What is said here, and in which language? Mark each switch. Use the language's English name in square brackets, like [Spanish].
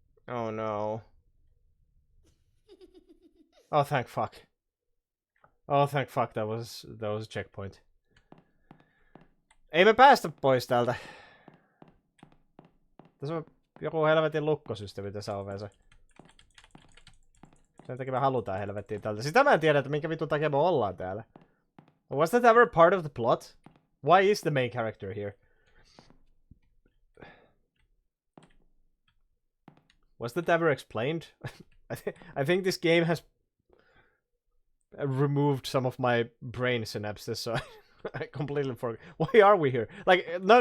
[English] Oh no. Oh thank fuck. Oh thank fuck, that was a checkpoint. [Finnish] Ei me päästä pois täältä. Tässä on joku helvetin lukkosysteemi tässä ovessa. Sen takia me halutaan helvettiin tältä. Sitä mä en tiedä, että minkä vitun takia me ollaan täällä. [English] Was that ever part of the plot? Why is the main character here? Was that ever explained? I think this game has removed some of my brain synapses, so I completely forgot. Why are we here? Like, no.